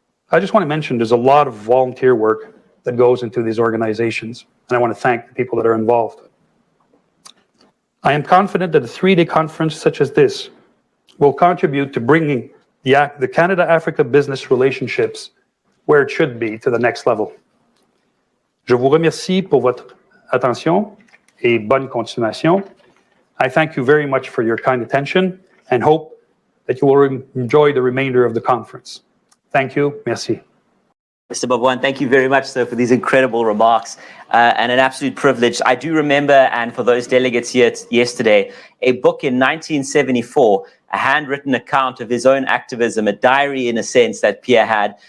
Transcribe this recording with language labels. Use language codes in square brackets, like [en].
[en] I just want to mention there's a lot of volunteer work that goes into these organizations, and I want to thank the people that are involved. I am confident that a 3-day conference such as this will contribute to bringing the Canada-Africa business relationships where it should be to the next level. [fr] Je vous remercie pour votre attention et bonne continuation. [en] I thank you very much for your kind attention and hope that you will enjoy the remainder of the conference. Thank you. Merci. Mr. Boven, thank you very much, sir, for these incredible remarks and an absolute privilege. I do remember, and for those delegates here yesterday, a book in 1974, a handwritten account of his own activism, a diary in a sense that Pierre had.